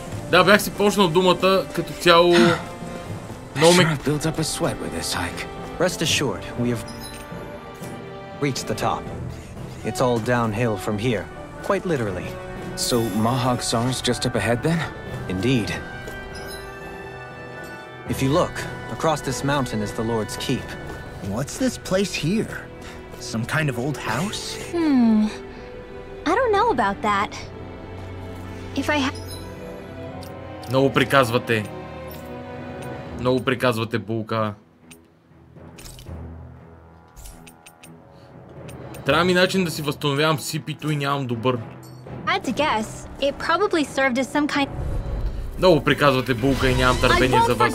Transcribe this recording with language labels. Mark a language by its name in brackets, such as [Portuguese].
[Bulgarian] Да, бях си почнал думата, като цяло... много ме... [English] builds up a sweat with this hike. Rest assured, we have reached the top. It's all downhill from here, quite literally. So Mahag Sar's just up ahead then? Indeed. If you look, across this mountain is the Lord's Keep. What's this place here? Some kind of old house? I don't know about that. If I [Bulgarian] Много приказвате. Много приказвате, булка. Трябва ми начин да си възстановявам сипито и нямам добър. [English] had to guess, it probably served as some kind. [Bulgarian] Много приказвате, булка, и нямам търпение за вас.